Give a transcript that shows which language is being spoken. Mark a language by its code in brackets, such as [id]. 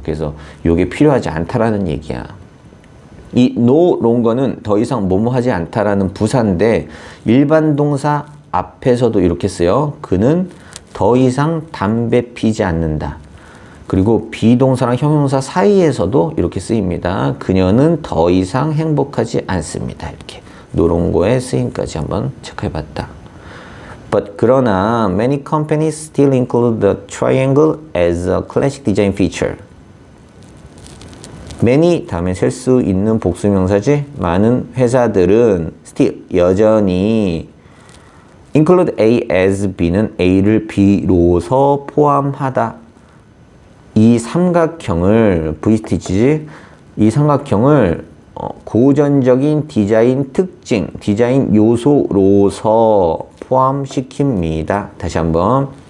[ko] 그래서 이게 필요하지 않다라는 얘기야. 이 no longer는 더 이상 뭐뭐 하지 않다라는 부사인데 일반 동사 앞에서도 이렇게 쓰여. 그는 더 이상 담배 피지 않는다. 그리고 비동사랑 형용사 사이에서도 이렇게 쓰입니다. 그녀는 더 이상 행복하지 않습니다. 이렇게 노롱고의 쓰임까지 한번 체크해봤다. [en] But [ko] 그러나 [en] many companies still include the triangle as a classic design feature. [ko] many 다음에 셀 수 있는 복수명사지. 많은 회사들은 still 여전히 include A as B는 A를 B로서 포함하다. 이 삼각형을 V-스티치지. 이 삼각형을 고전적인 디자인 특징, 디자인 요소로서 포함시킵니다. 다시 한번.